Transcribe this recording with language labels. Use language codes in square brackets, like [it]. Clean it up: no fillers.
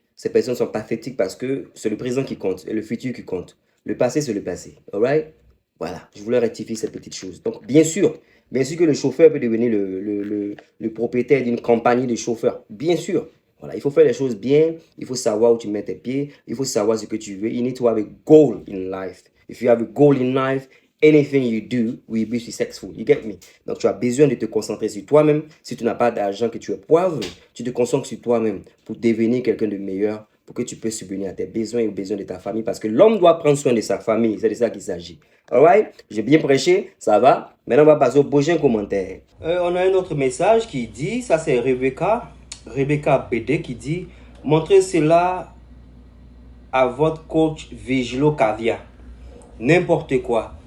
[fr] Ces personnes sont pathétiques parce que c'est le présent qui compte et le futur qui compte. Le passé, c'est le passé. Alright? Voilà, je voulais rectifier cette petite chose. Donc, bien sûr que le chauffeur peut devenir le propriétaire d'une compagnie de chauffeurs. Bien sûr. Voilà, il faut faire les choses bien. Il faut savoir où tu mets tes pieds. Il faut savoir ce que tu veux. [en] You need to have a goal in life. If you have a goal in life, anything you do will be successful. You get me? [fr] Donc, tu as besoin de te concentrer sur toi-même. Si tu n'as pas d'argent, que tu es poivre, tu te concentres sur toi-même pour devenir quelqu'un de meilleur, pour que tu puisses subvenir à tes besoins et aux besoins de ta famille. Parce que l'homme doit prendre soin de sa famille. C'est de ça qu'il s'agit. Alright? J'ai bien prêché. Ça va? Maintenant, on va passer au prochain commentaire. On a un autre message qui dit, ça c'est Rebecca BD qui dit, montrez cela à votre coach Vigilo Cavia. N'importe quoi.